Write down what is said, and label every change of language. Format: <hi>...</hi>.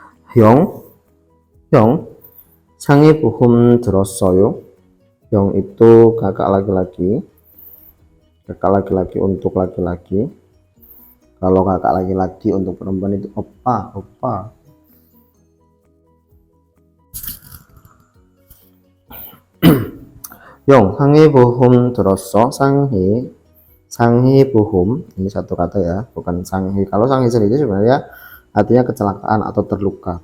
<ko>Hyung 상해 보험 들었어요.</ko> <id>Hyung itu kakak laki-laki untuk laki-laki. Kalau kakak laki-laki untuk perempuan itu opa.</id> <ko>Hyung, 상해 보험 들었어.</ko> <id>상해 보험 ini satu kata ya, bukan 상해. Kalau 상해 sendiri sebenarnya artinya kecelakaan atau terluka.</id>